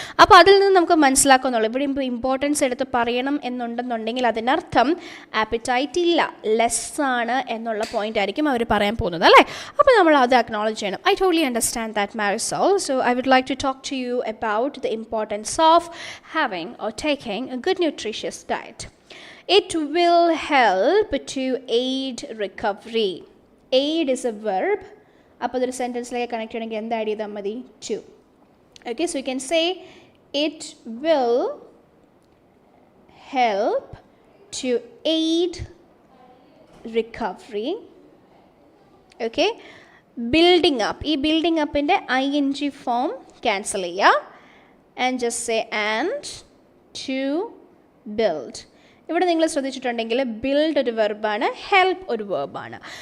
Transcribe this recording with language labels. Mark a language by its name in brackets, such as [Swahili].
[Malayalam] അപ്പോൾ അതിൽ നിന്ന് നമുക്ക് മനസ്സിലാക്കുന്നുള്ളൂ. ഇവിടെ ഇപ്പോൾ ഇമ്പോർട്ടൻസ് എടുത്ത് പറയണം എന്നുണ്ടെന്നുണ്ടെങ്കിൽ അതിനർത്ഥം ആപ്പിറ്റൈറ്റ് ഇല്ല, ലെസ് ആണ് എന്നുള്ള പോയിന്റ് ആയിരിക്കും അവർ പറയാൻ പോകുന്നത് അല്ലേ. അപ്പോൾ നമ്മൾ അത് അക്നോളജ് ചെയ്യണം. [English] I totally understand that Marisol. So I would like to talk to you about the importance of having or taking a good nutritious diet. It will help to aid recovery. Aid is a verb. [Malayalam] അപ്പോൾ അതൊരു സെൻറ്റൻസിലേക്ക് connect ചെയ്യണമെങ്കിൽ എന്ത് add ചെയ്താൽ മതി? [English] To. Okay, so you can say it will help to aid recovery. Okay, building up. ഈ building upൻ്റെ ing form cancel ചെയ്യുക and just say and to build. [Malayalam] ഇവിടെ നിങ്ങൾ ശ്രദ്ധിച്ചിട്ടുണ്ടെങ്കിൽ ബിൽഡ് ഒരു വെർബാണ്, ഹെൽപ്പ് ഒരു വെർബാണ്.